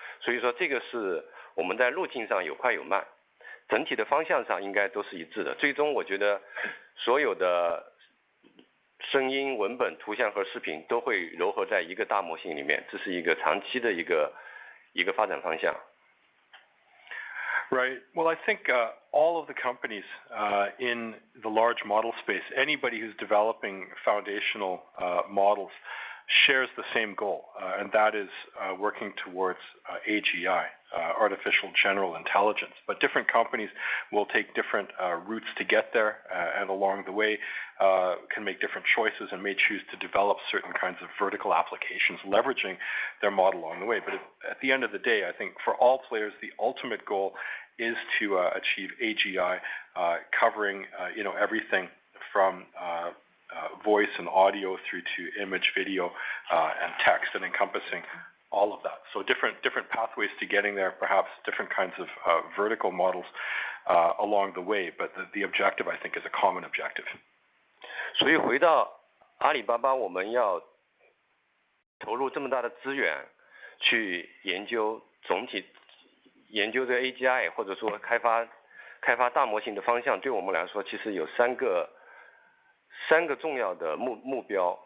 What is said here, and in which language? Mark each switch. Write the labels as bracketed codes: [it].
[zh] 所以说这个是我们在路径上有快有慢，整体的方向上应该都是一致的。最终我觉得所有的声音、文本、图像和视频都会糅合在一个大模型里面，这是一个长期的一个发展方向。 [en] Right. Well, I think all of the companies in the large model space, anybody who's developing foundational models, shares the same goal, and that is working towards AGI, artificial general intelligence. But different companies will take different routes to get there, and along the way can make different choices and may choose to develop certain kinds of vertical applications, leveraging their model along the way. But at the end of the day, I think for all players, the ultimate goal is to achieve AGI, covering everything from voice and audio through to image, video, and text, and encompassing all of that. So different pathways to getting there, perhaps different kinds of vertical models along the way, but the objective, I think, is a common objective. [zh] 所以回到阿里巴巴，我们要投入这么大的资源去研究这个 AGI， 或者说开发大模型的方向，对我们来说其实有三个重要的目标。